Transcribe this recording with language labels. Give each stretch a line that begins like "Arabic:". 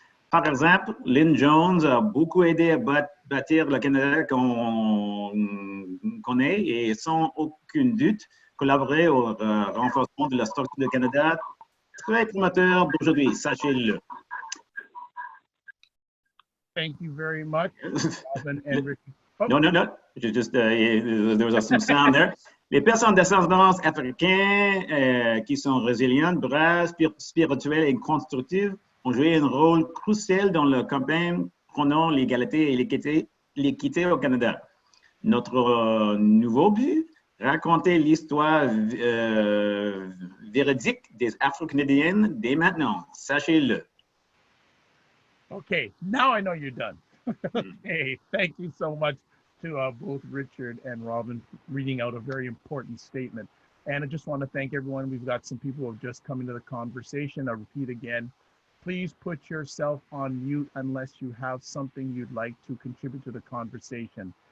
French: Par exemple, Lynn Jones a beaucoup aidé à bâtir le Canada qu'on connaît et sans aucun doute collaboré au renforcement de la structure du Canada très promoteur d'aujourd'hui, sachez-le.
English: Thank you very much, Robin and Richard. Oh. No. Just there was some sound there.
French: Les personnes d'ascendance africaine qui sont résilientes, braves, spirituelles et constructives ont joué un rôle crucial dans la campagne prônant l'égalité et l'équité au Canada. Notre nouveau but, raconter l'histoire véridique des Afro-Canadiennes dès maintenant, sachez-le.
English: Okay, now I know you're done. Okay, thank you so much to both Richard and Robin for reading out a very important statement. And I just want to thank everyone. We've got some people who have just come into the conversation. I'll repeat again, please put yourself on mute unless you have something you'd like to contribute to the conversation.